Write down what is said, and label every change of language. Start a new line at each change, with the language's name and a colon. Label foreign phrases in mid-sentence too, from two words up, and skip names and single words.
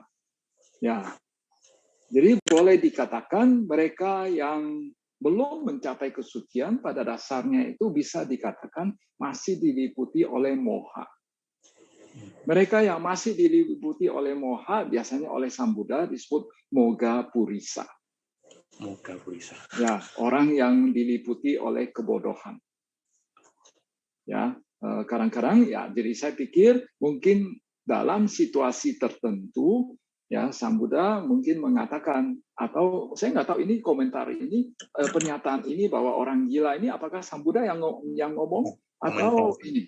Indonesian: Ya, jadi boleh dikatakan mereka yang belum mencapai kesucian pada dasarnya itu bisa dikatakan masih diliputi oleh moha. Mereka yang masih diliputi oleh moha biasanya oleh Sang Buddha disebut
Pali: moga purisa. Moga Purisa.
Indonesian: Ya, orang yang diliputi oleh kebodohan. Ya, kadang-kadang ya. Jadi saya pikir mungkin dalam situasi tertentu ya Sang Buddha mungkin mengatakan, atau saya nggak tahu ini komentar ini pernyataan ini bahwa orang gila ini apakah Sang Buddha yang ngomong atau ini